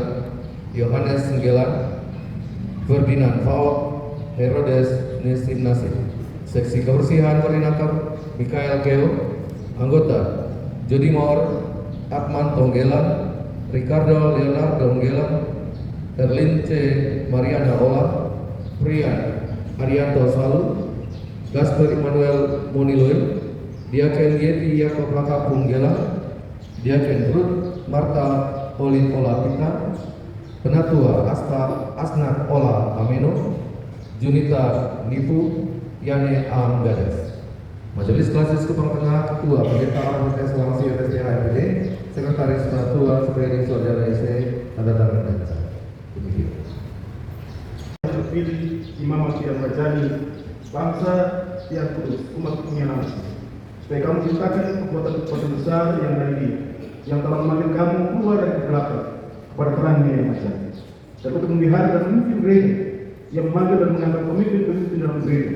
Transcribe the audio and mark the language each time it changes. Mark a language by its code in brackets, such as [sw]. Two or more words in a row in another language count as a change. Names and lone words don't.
[id] Yohanes Ngela. Ferdinand Faok. Herodes Nesim Nasib. Seksi Kebersihan Koordinator Mikael Keo. Anggota Jody Moore. Atman Tonggelan. Ricardo Leonardo Ngela. Erlin C. Mariana Ola. Prian Arianto Salu. Gasper Immanuel Moniloi. Diaken Yeti Yakob Laka Punggela, Diaken Ruth Marta Olin Ola Pita, Penatua Asta Asnat Ola Ameno, Junita Nipu Yane Am Gadas. Majelis Klasis Kupang Tengah Ketua Pendeta Arvotes Wangsi SDHMPD, Sekretaris Penatua Superi Saudara SC, tanda tangan dan sah. Demikian. Terpilih Imam yang Majani, bangsa yang kudus, umat pengianan, supaya kamu ciptakan kekuatan-kekuatan besar yang dari dia, yang telah memanggil kamu keluar dari kegelapan kepada terangnya yang majani, dan untuk memelihara dan memimpin gereja, yang memanggil dan mengangkat pemimpin-pemimpin dalam gereja.